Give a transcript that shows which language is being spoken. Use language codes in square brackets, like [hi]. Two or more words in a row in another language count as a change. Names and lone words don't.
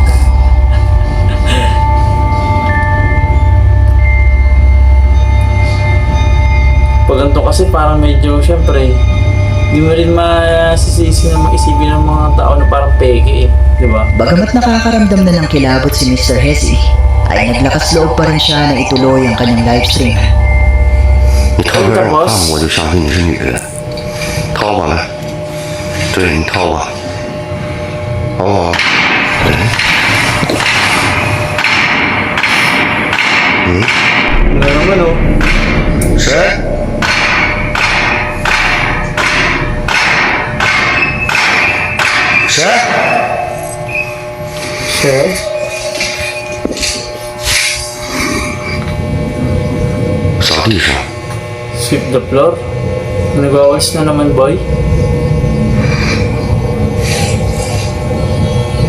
[tl] Pag ganito kasi parang medyo, syempre, di mo rin masisisi na maisipin ng mga tao na parang peke eh. Di ba? Bagamat nakakaramdam na ng kilabot si Mr. Hesse, ay naglakas loob pa rin siya na ituloy ang kanyang livestream. [zh] 你掏出来让我看，我就相信你是女人。掏吧，来，对你掏吧，好不好？ [tl] Wala naman oh. [zh] 谁？谁？ [tl] Siya? [zh] 扫地上。 [en] Sweep the floor? [tl] Nagawas na naman, boy.